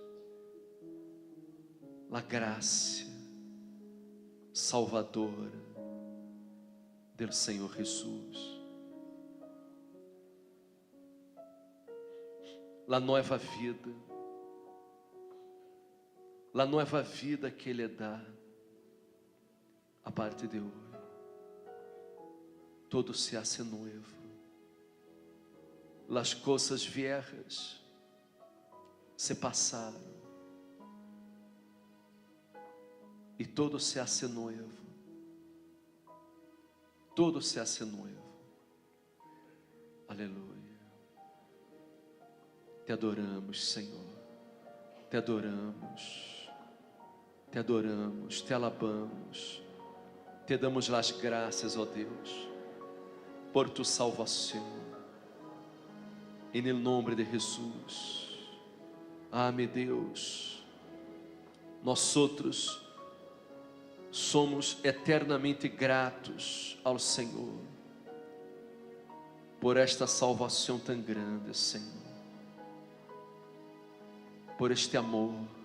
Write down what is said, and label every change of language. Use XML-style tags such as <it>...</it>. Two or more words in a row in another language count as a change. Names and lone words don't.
<pt>a graça salvadora do Senhor Jesus, a nova vida que Ele dá a partir de hoje.</pt> <es>Todo se hace nuevo, las cosas viejas</es> <pt>se passaram e</pt> <es>todo se hace nuevo, todo se hace nuevo.</es> <pt>Aleluia. Te adoramos, Senhor, te adoramos, te adoramos,</pt> <es>te alabamos,</es> <pt>te damos as graças, ó Deus, por tu salvação, em nome de Jesus. Ah, meu Deus, nós outros somos eternamente gratos ao Senhor por esta salvação tão grande, Senhor, por este amor.</pt>